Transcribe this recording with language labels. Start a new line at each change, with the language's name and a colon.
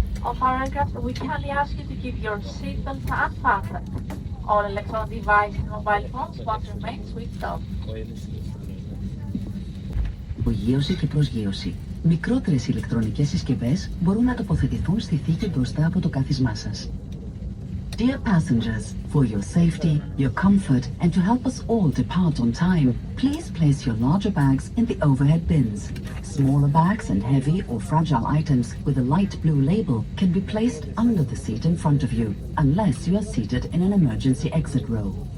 English: Of our aircraft, we kindly ask you to keep your seatbelt unfastened. All electronic devices and mobile phones must remain switched off.
Greek: Απογείωση και προσγείωση. Μικρότερες ηλεκτρονικές συσκευές μπορούν να τοποθετηθούν στη θήκη μπροστά από το κάθισμά σας.
English: Dear passengers, for your safety, your comfort, and to help us all depart on time, please place your larger bags in the overhead bins. Smaller bags and heavy or fragile items with a light blue label can be placed under the seat in front of you, unless you are seated in an emergency exit row.